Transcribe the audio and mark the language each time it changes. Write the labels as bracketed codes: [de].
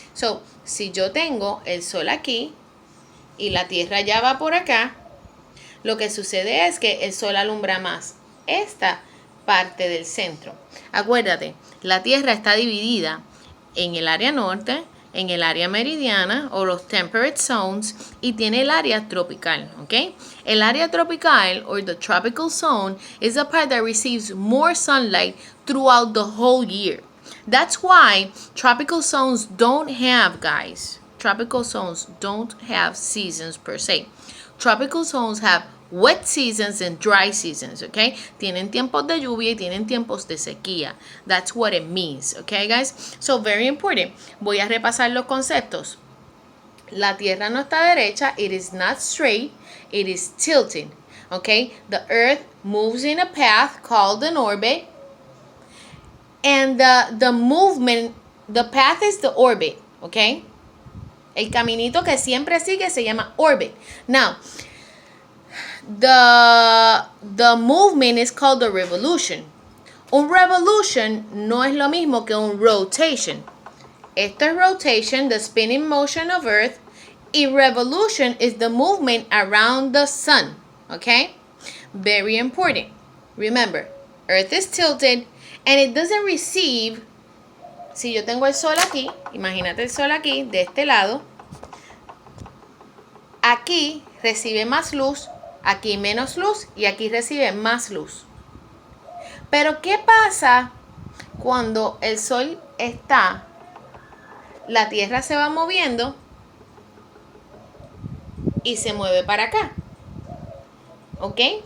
[es] So, si yo tengo el sol aquí y la Tierra ya va por acá, lo que sucede es que el sol alumbra más esta parte del centro. Acuérdate, la Tierra está dividida en el área norte, en el área meridiana o los [en] temperate zones, [es] y tiene el área tropical, ¿ok? El área tropical [en] or the tropical zone is the part that receives more sunlight throughout the whole year. That's why tropical zones don't have, guys, tropical zones don't have seasons per se. Tropical zones have wet seasons and dry seasons, okay? [es] Tienen tiempos de lluvia y tienen tiempos de sequía. [en] That's what it means, okay, guys? So, very important. [es] Voy a repasar los conceptos. La Tierra no está derecha. [en] It is not straight. It is tilted, okay? The Earth moves in a path called an orbit. And the movement, the path is the orbit, okay? [es] El caminito que siempre sigue se llama orbit. [en] Now, the movement is called the revolution. [es] Un revolution no es lo mismo que un rotation. Esto es [en] rotation, the spinning motion of Earth. Y revolution is the movement around the sun. Okay? Very important. Remember, Earth is tilted and it doesn't receive. [es] Si yo tengo el sol aquí, imagínate el sol aquí, de este lado. Aquí recibe más luz, aquí menos luz y aquí recibe más luz. Pero ¿qué pasa cuando el sol está, la Tierra se va moviendo y se mueve para acá? ¿Ok?